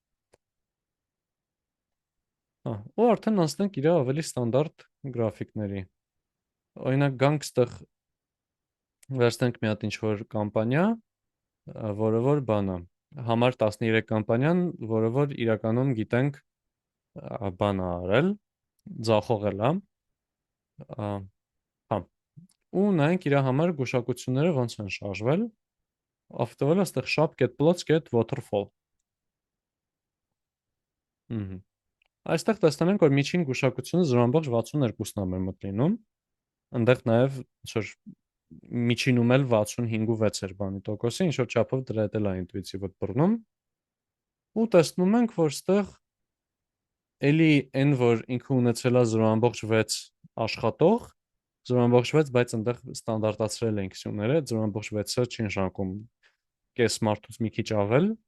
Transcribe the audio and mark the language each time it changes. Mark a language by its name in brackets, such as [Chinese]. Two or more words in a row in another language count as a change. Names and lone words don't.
[Armenian] Հա, ու արդեն անցնենք իր ավելի ստանդարտ գրաֆիկների։ Օրինակ գանք ստեղ վերցնենք մի հատ ինչ-որ կամպանիա, որը որ բանա, համար 13 կամպանիան, որը որ իրականում գիտենք բանա արել, ձախողել է, հա, ու նայենք իր համար գուշակությունները ոնց են շարժվել, ավտովել է ստեղ shop.plots.waterfall։ Այստեղ տեսնում ենք, որ միջին գուշակությունը 0.62-ն է մեր մոտ լինում, այնտեղ նաև ինչ-որ միջինում էլ 65.6 էր բանի տոկոսի, ինչ-որ չափով դրա հետ էլ է ինտուիտիվով բռնում, ու տեսնում ենք, որ ստեղ էլի այն, որ ինքը ունեցել է 0.6 աշխատող, 0.6, բայց այնտեղ ստանդարտացրել ենք սյուները, 0.6-ը չի նշանակում կես մարդուց մի քիչ ավել,